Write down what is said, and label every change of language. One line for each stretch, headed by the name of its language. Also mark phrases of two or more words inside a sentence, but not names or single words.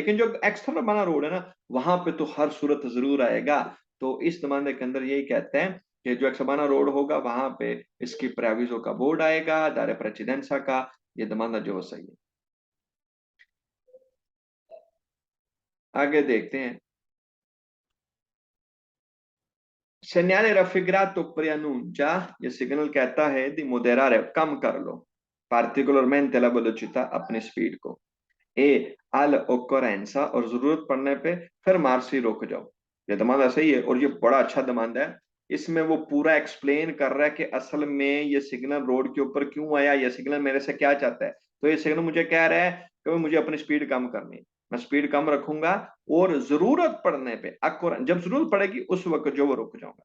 Hindi: लेकिन जो एक्स्ट्रा बना रोड है ना, वहां पे तो हर सूरत जरूर आएगा। तो इस जमाने के अंदर यही कहते हैं कि जो एक्सबाना रोड होगा वहां पे इसकी प्रेविजो का बोर्ड आएगा,
Italian: dare precedenza
Hindi: का। ये दमाना जो सही है। आगे देखते हैं।
Italian: Segnale raffigurato preannuncia,
Hindi: ये सिग्नल कहता है
Italian: di moderare,
Hindi: कम कर लो
Italian: particolarmente la velocità,
Hindi: अपनी स्पीड को,
Italian: e al occorrenza,
Hindi: और जरूरत पड़ने पे फिर मार्सी रोक जाओ। ये दमादा सही है, और ये बड़ा अच्छा दमादा है। इसमें वो पूरा एक्सप्लेन कर रहा है कि असल में ये सिग्नल रोड के ऊपर क्यों आया, ये सिग्नल मेरे से क्या चाहता है। तो ये सिग्नल मुझे कह रहा है कि मुझे अपनी स्पीड कम करनी है, मैं स्पीड कम रखूंगा, और जरूरत पड़ने पे जब जरूरत पड़ेगी उस वक्त जो वो रुक जाऊंगा।